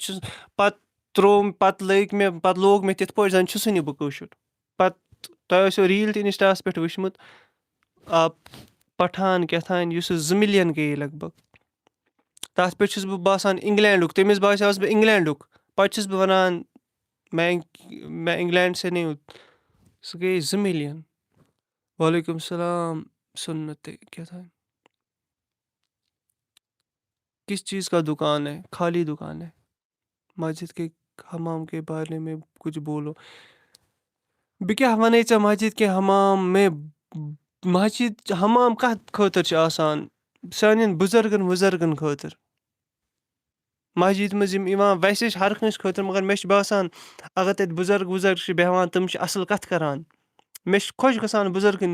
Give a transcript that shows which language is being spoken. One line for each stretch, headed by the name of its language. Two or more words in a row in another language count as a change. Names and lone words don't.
Kashmiri: پَتہٕ لوگ مےٚ تِتھ پٲٹھۍ زَن چھُسٕے نہٕ بہٕ کٲشُر پَتہٕ تۄہہِ ٲسیو ریٖل تہِ اِنسٹاہَس پٮ۪ٹھ وٕچھمُت پٹھان کیٛاتھانۍ یُس 2 مِلیَن گٔیے لگ بگ تَتھ پٮ۪ٹھ چھُس بہٕ باسان اِنٛگلینٛڈُک تٔمِس باسیوس بہٕ اِنٛگلینٛڈُک پَتہٕ چھُس بہٕ وَنان
Urdu: میں اِنٛگلینٛڈ سے نہیں
Kashmiri: سُہ گٔیے 2 مِلیَن
Arabic: وعلیکُم السلام
Urdu: سُنتے
Kashmiri: کیٛاتھانۍ
Urdu: کس چیٖز کا دُکان ہے خالی دُکان ہے مسجد کے حمام کے بارے میں کچھ بولو
Kashmiri: بہٕ کیٛاہ وَنَے ژےٚ
Urdu: مسجد کے
Kashmiri: حمام کَتھ خٲطرٕ چھِ آسان سانٮ۪ن بُزرگَن خٲطرٕ مسجد منٛز یِم یِوان ویسے چھِ ہر کٲنٛسہِ خٲطرٕ مگر مےٚ چھُ باسان اگر تَتہِ بُزرگ چھِ بیٚہوان تِم چھِ اَصٕل کَتھٕ کَران مےٚ چھُ خۄش گژھان بُزرگَن